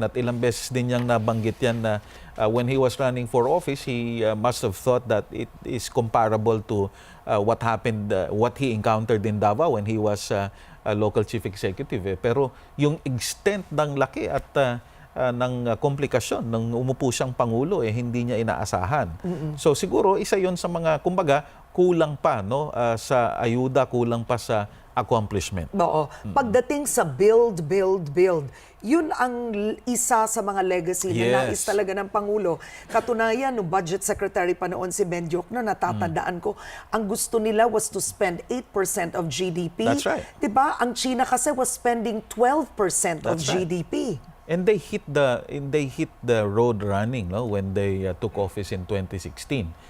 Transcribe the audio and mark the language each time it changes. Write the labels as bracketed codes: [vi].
[tl] At ilang beses din niyang nabanggit yan na [en] when he was running for office, he must have thought that it is comparable to what happened, what he encountered in Davao when he was local chief executive. [tl] Pero yung extent ng laki at ng komplikasyon nang umupo siyang Pangulo, hindi niya inaasahan. So siguro isa yon sa mga, kumbaga, kulang pa sa ayuda, kulang pa sa accomplishment. Oo. Pagdating sa build, yun ang isa sa mga legacy na nais talaga ng Pangulo. Katunayan, no budget secretary pa noon si Bendiok, natatandaan ko, ang gusto nila [en] was to spend 8% of GDP. That's right. [tl] Diba? Ang China kasi [en] was spending 12% of That's right. GDP. And they hit the road running when they took office in 2016.